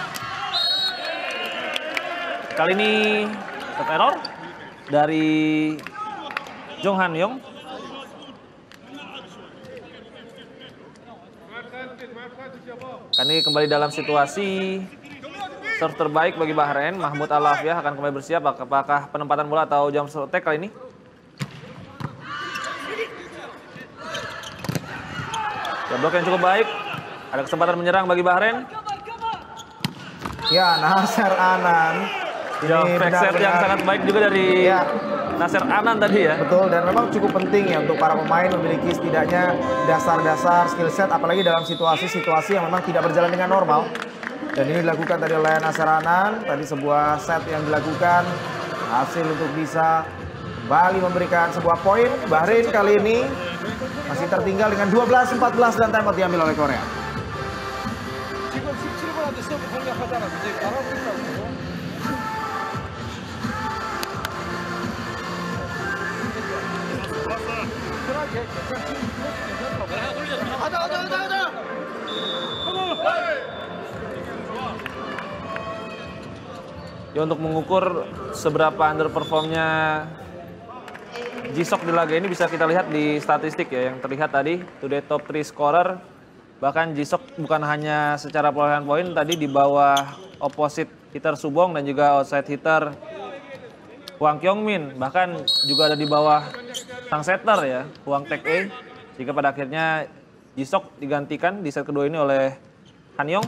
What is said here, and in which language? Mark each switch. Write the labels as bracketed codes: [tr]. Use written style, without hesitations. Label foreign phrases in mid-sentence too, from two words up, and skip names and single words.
[id] Kali ini [en] set error [id] dari Jong Han Yong. Kini kembali dalam situasi serve terbaik bagi Bahrain. Mahmud Al-Afia akan kembali bersiap. Apakah penempatan bola atau [en] jump shot attack [id] kali ini? Ya, blok yang cukup baik. Ada kesempatan menyerang bagi Bahrain. Ya, Nasser Anan. Ya, [en] back set [id] yang sangat baik juga dari Nasser Anan tadi ya. Betul, dan memang cukup penting ya untuk para pemain memiliki setidaknya dasar-dasar [en] skill set, [id] apalagi dalam situasi-situasi yang memang tidak berjalan dengan normal. Dan ini dilakukan tadi oleh Nasser Anan. Tadi sebuah set yang dilakukan, hasil untuk bisa kembali memberikan sebuah poin. Bahrain kali ini masih tertinggal dengan 12-14 dan timeout diambil oleh Korea. [ko] 지금 17번한테 서브 공략하잖아. 이제 잘하고 있다고. 편하게 괜찮지? 가자. [id] Ya, untuk mengukur seberapa underperformnya Jisok di laga ini bisa kita lihat di statistik ya, yang terlihat tadi [en] today top 3 scorer [id] Bahkan Jisok bukan hanya secara perolehan poin tadi di bawah [en] opposite hitter [id] Subong dan juga [en] outside hitter [id] Hwang Kyungmin. Bahkan juga ada di bawah sang setter ya, Hwang Taek-e. Jika pada akhirnya Jisok digantikan di set kedua ini oleh Han Yong.